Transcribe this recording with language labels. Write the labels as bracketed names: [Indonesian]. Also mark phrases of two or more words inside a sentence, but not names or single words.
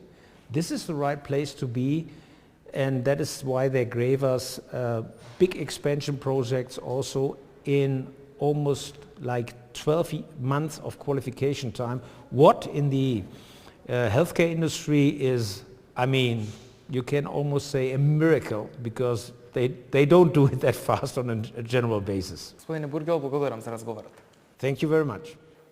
[English] This is the right place to be, and that is why they gave us big expansion projects also in almost like 12 months of qualification time. What in the healthcare industry is, I mean, you can almost say a miracle, because they don't do it that fast on a general basis. [Macedonian] Господине Бургел, благодарам за разговорот. [English] Thank you very much.